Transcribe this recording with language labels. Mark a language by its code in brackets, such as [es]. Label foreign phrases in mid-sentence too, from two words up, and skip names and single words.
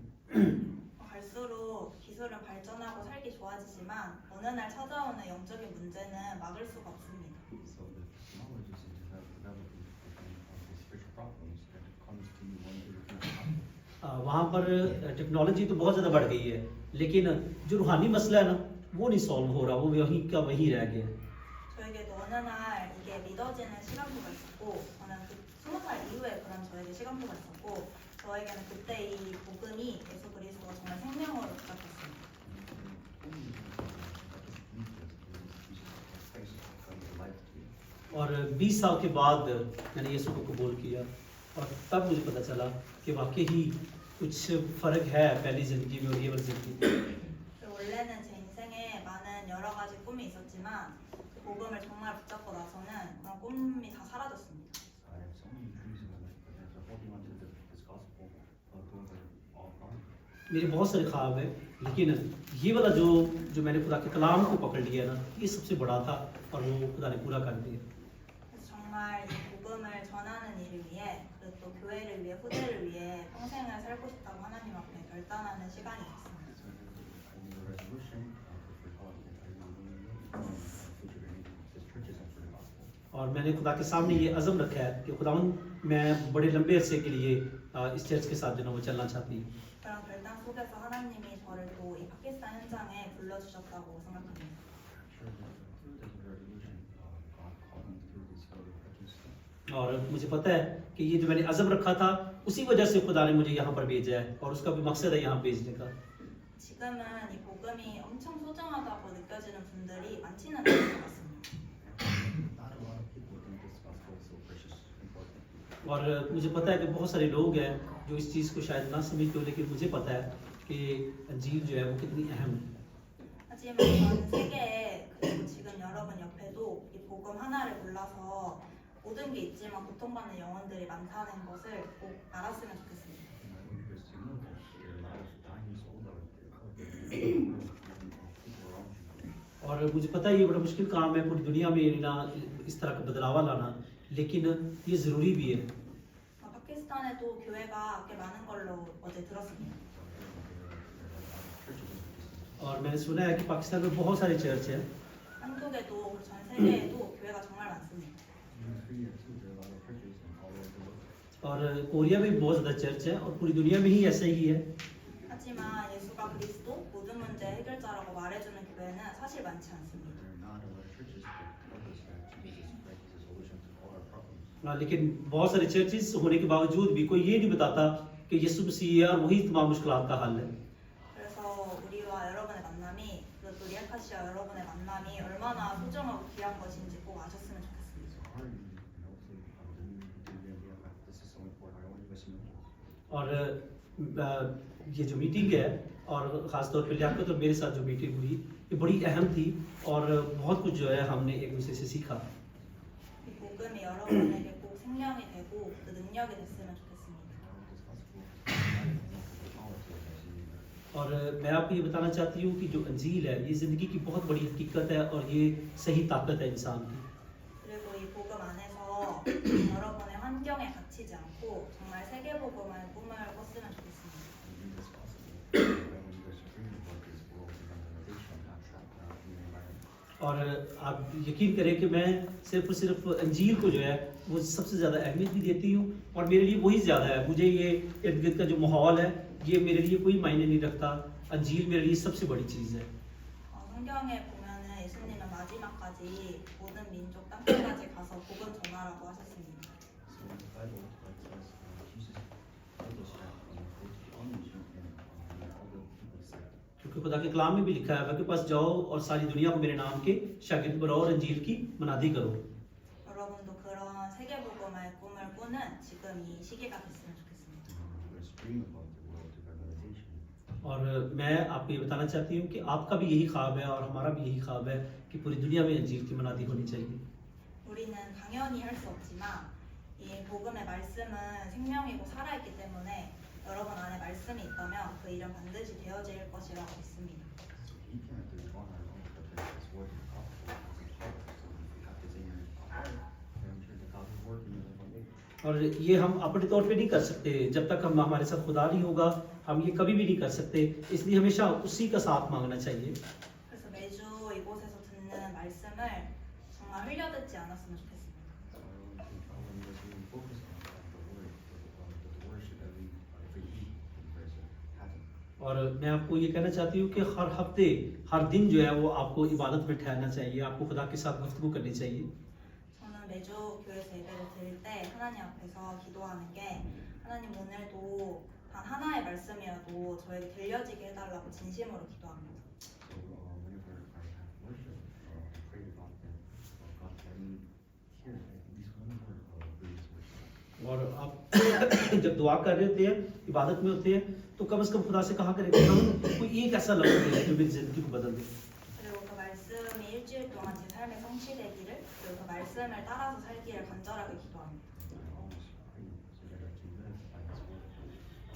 [ko] 갈수록 기술은 발전하고 살기 좋아지지만 어느 날 찾아오는 영적인 문제는 막을 수가 없습니다. [en] So the technologies is developing the spiritual problems that comes to you one day you're gonna [ur] وہاں پر ٹیکنالوجی تو بہت زیادہ بڑھ گئی ہے، لیکن جو روحانی مسئلہ ہے نا وہ نہیں سالو ہو رہا، وہ وہیں کا وہیں رہ گیا. [ko] 저에게도 어느 날 이게 믿어지는 시간표가 있었고 저는 그 20살 이후에 그런 저에게 시간표가 있었고 저에게는 그때 이 복음이 예수 그리스도가 정말 생명으로 시작했습니다. [ur] اور 20 سال کے بعد میں نے یسوع کو قبول کیا اور تب مجھے پتا چلا کہ واقعی ہی کچھ فرق ہے پہلی زندگی میں اور یہ والی زندگی میں. [ko] 원래는 제 인생에 많은 여러 가지 꿈이 있었지만 그 복음을 정말 붙잡고 나서는 그런 꿈이 다 사라졌습니다. [en] I have so many dreams in my life, but as I'm holding on to this gospel, those are all gone. [ur] میرے بہت سارے خواب ہے، لیکن یہ والا جو میں نے خدا کے کلام کو پکڑ لیا نا یہ سب سے بڑا تھا اور وہ خدا نے پورا کر دیا. [ko] 그래서 정말 이 복음을 전하는 일을 위해 그리고 또 교회를 위해 후대를 위해 평생을 살고 싶다고 하나님 앞에 결단하는 시간이 있었습니다. [en] So I made a resolution for God that I will future this church is for the gospel. [ur] اور میں نے خدا کے سامنے یہ عزم رکھا ہے کہ خدا میں بڑے لمبے عرصے کے لیے اس چرچ کے ساتھ جو نا وہ چلنا چاہتی ہوں. [ko] 그런 결단 속에서 하나님이 저를 또 이 파키스탄 현장에 불러주셨다고 생각합니다. [en] Sure, through this resolution, God called me through this Pakistan. [ur] اور مجھے پتا ہے کہ یہ جو میں نے عزم رکھا تھا اسی وجہ سے خدا نے مجھے یہاں پر بھیجا ہے اور اس کا بھی مقصد ہے یہاں بھیجنے کا. [ko] 지금은 이 복음이 엄청 소중하다고 느껴지는 분들이 많지는 않은 것 같습니다. [en] Not a lot of people think this gospel is so precious. [ur] اور مجھے پتا ہے کہ بہت سارے لوگ ہیں جو اس چیز کو شاید نا سمجھتے ہو، لیکن مجھے پتا ہے کہ انجیل جو ہے وہ کتنی اہم ہے. [ko] 하지만 전 세계에 그리고 지금 여러분 옆에도 이 복음 하나를 골라서 모든 게 있지만 고통받는 영혼들이 많다는 것을 꼭 알았으면 좋겠습니다. [en] And I want you guys to know that there are a lot of dying souls out there, people around you. [ur] اور مجھے پتا ہے یہ بڑا مشکل کام ہے پوری دنیا میں نا اس طرح کا بدلاوا لانا، لیکن یہ ضروری بھی ہے. [ko] 파키스탄에도 교회가 꽤 많은 걸로 어제 들었습니다. [ur] اور میں نے سنا ہے کہ پاکستان میں بہت سارے چرچ ہیں, [ko] 한국에도 그리고 전 세계에도 교회가 정말 많습니다. [en] In Korea too, there are a lot of churches and all over the world. [ur] اور کوریا میں بھی بہت زیادہ چرچ ہے اور پوری دنیا میں ہی ایسا ہی ہے. [ko] 하지만 예수가 그리스도 모든 문제 해결자라고 말해주는 교회는 사실 많지 않습니다. [en] There are not a lot of churches that tell us that Jesus Christ is the solution to all our problems. [ur] لیکن بہت سارے چرچز ہونے کے باوجود بھی کوئی یہ نہیں بتاتا کہ یسوع مسیح ہے اور وہی تمام مشکلات کا حل ہے. [ko] 그래서 우리와 여러분의 만남이 또 리아카시와 여러분의 만남이 얼마나 소중하고 귀한 것인지 꼭 아셨으면 좋겠습니다. [en] It's hard, and hopefully, this is so important. I want you guys to know. [ur] اور یہ جو میٹنگ ہے اور خاص طور پر لیاقت اور میرے ساتھ جو میٹنگ ہوئی یہ بڑی اہم تھی اور بہت کچھ جو ہے ہم نے ایک دوسرے سے سیکھا. [ko] 이 복음이 여러분에게 꼭 생명이 되고 그 능력이 됐으면 좋겠습니다. [ur] اور میں آپ کو یہ بتانا چاہتی ہوں کہ جو انجیل ہے یہ زندگی کی بہت بڑی حقیقت ہے اور یہ صحیح طاقت ہے انسان کی. [ko] 그리고 이 복음 안에서 여러분의 환경에 갇히지 않고 정말 세계 복음을 꿈을 꿨으면 좋겠습니다. [en] I want you guys to dream about this world evangelization, not trapped in the environment. [ur] اور آپ یقین کریں کہ میں صرف اور صرف انجیل کو جو ہے وہ سب سے زیادہ اہمیت بھی دیتی ہوں اور میرے لیے وہی زیادہ ہے. مجھے یہ ارد گرد کا جو ماحول ہے یہ میرے لیے کوئی معنی نہیں رکھتا. انجیل میرے لیے سب سے بڑی چیز ہے. [ko] 성경에 보면은 예수님은 마지막까지 모든 민족 땅끝까지 가서 복음 전하라고 하셨습니다. [en] So in the Bible, it says Jesus told us that go to all nations and let all the people saved. [ur] کیونکہ خدا کے کلام میں بھی لکھا ہے وہ کے پاس جاؤ اور ساری دنیا کو میرے نام کے شاگرد بناؤ اور انجیل کی منادی کرو. [ko] 여러분도 그런 세계 복음의 꿈을 꾸는 지금 이 시기가 됐으면 좋겠습니다. [en] You guys dream about the world evangelization. [ur] اور میں آپ کو یہ بتانا چاہتی ہوں کہ آپ کا بھی یہی خواب ہے اور ہمارا بھی یہی خواب ہے کہ پوری دنیا میں انجیل کی منادی ہونی چاہیے. [ko] 우리는 당연히 할 수 없지만 이 복음의 말씀은 생명이고 살아있기 때문에 여러분 안에 말씀이 있다면 그 일은 반드시 되어질 것이라고 믿습니다. [en] So we can't do it on our own, but this word is powerful. It's powerful. So if we have this in your heart, then I'm sure that God will work in your life one day. [ur] اور یہ ہم اپنے طور پہ نہیں کر سکتے جب تک ہم ہمارے ساتھ خدا نہیں ہوگا ہم یہ کبھی بھی نہیں کر سکتے. اس لیے ہمیشہ اسی کا ساتھ مانگنا چاہیے. [ko] 그래서 매주 이곳에서 듣는 말씀을 정말 흘려듣지 않았으면 좋겠습니다. [en] So I want you guys to really focus on the word, the worship every week that you guys are having. [ur] اور میں آپ کو یہ کہنا چاہتی ہوں کہ ہر ہفتے ہر دن جو ہے وہ آپ کو عبادت میں ٹھہرنا چاہیے، آپ کو خدا کے ساتھ گفتگو کرنی چاہیے. [ko] 저는 매주 교회에서 예배를 드릴 때 하나님 앞에서 기도하는 게 하나님 오늘도 단 하나의 말씀이라도 저에게 들려지게 해달라고 진심으로 기도합니다. [en] So whenever I have worship, I pray about that. God, let me hear at least one word of this worship. [ur] اور آپ جب دعا کر رہے ہوتے ہیں عبادت میں ہوتے ہیں تو کم سے کم خدا سے کہا کریں کہ ہم کوئی ایک ایسا لفظ ہے جو میری زندگی کو بدل دے. [ko] 그리고 그 말씀이 일주일 동안 제 삶에 성취되기를 그리고 그 말씀을 따라서 살기를 간절하게 기도합니다. [en] I always pray so that I can live by His word.